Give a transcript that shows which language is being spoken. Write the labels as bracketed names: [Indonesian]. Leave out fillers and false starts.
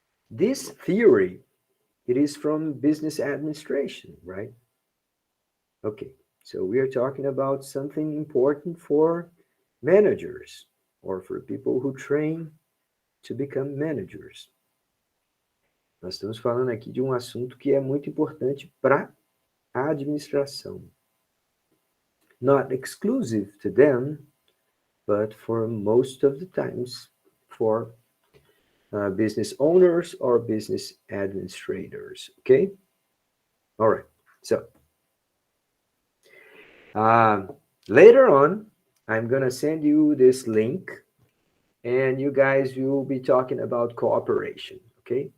[English] This theory, it is from business administration, right? Okay, so we are talking about something important for managers or for people who train to become managers. [Portuguese] Nós estamos falando aqui de um assunto que é muito importante para a administração. [English] Not exclusive to them, but for most of the times for business owners or business administrators. Okay? All right. So later on, I'm going to send you this link and you guys will be talking about cooperation. Okay?